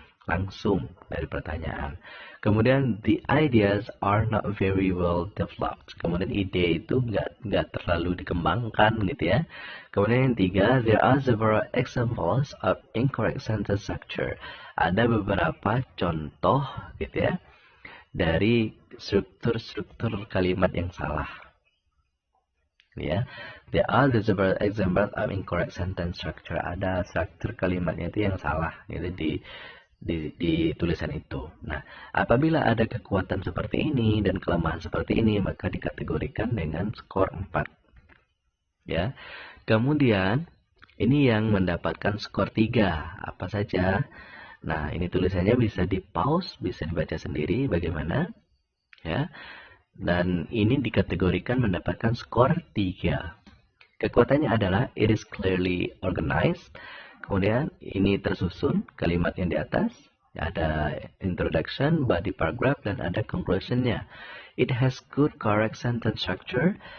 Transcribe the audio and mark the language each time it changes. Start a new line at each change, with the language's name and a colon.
Indonesian: Langsung dari pertanyaan. Kemudian
English: the ideas are not very well developed.
Indonesian: Kemudian ide itu nggak terlalu dikembangkan gitu ya. Kemudian yang 3,
English: there are several examples of incorrect sentence structure.
Indonesian: Ada beberapa contoh gitu ya dari struktur kalimat yang salah.
English: Ya, there are several examples of incorrect sentence structure.
Indonesian: Ada struktur kalimatnya itu yang salah gitu di tulisan itu. Nah, apabila ada kekuatan seperti ini dan kelemahan seperti ini, maka dikategorikan dengan skor 4. Ya. Kemudian, ini yang mendapatkan skor 3. Apa saja? Nah, ini tulisannya bisa di pause, bisa dibaca sendiri bagaimana. Ya. Dan ini dikategorikan mendapatkan skor 3. Kekuatannya adalah
English: it is clearly organized.
Indonesian: Kemudian ini tersusun kalimat yang di atas, ada introduction, body paragraph, dan ada conclusion-nya.
English: It has good correct sentence structure.